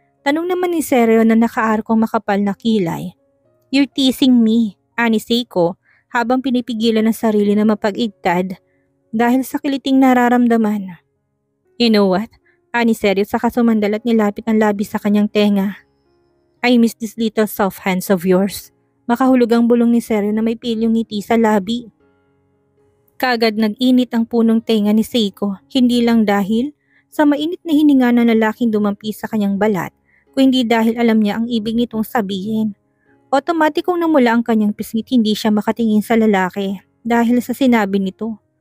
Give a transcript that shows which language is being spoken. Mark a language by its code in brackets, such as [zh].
[tl] Tanong naman ni Seryo na nakaarkong makapal na kilay. [en] You're teasing me, [tl] ani Seiko habang pinipigilan ng sarili na mapag-igtad dahil sa kiliting nararamdaman. [en] You know what? [tl] Ani Seryo saka sumandal at nilapit ang labi sa kanyang tenga. [en] I miss these little soft hands of yours. [tl] Makahulog ang bulong ni Seryo na may pilyong ngiti sa labi. Kagad nag-init ang punong tenga ni Seiko, hindi lang dahil sa mainit na hininga ng lalaking dumampi sa kanyang balat, kundi dahil alam niya ang ibig nitong sabihin. Otomatikong namula ang kanyang pisngit, hindi siya makatingin sa lalaki dahil sa sinabi nito.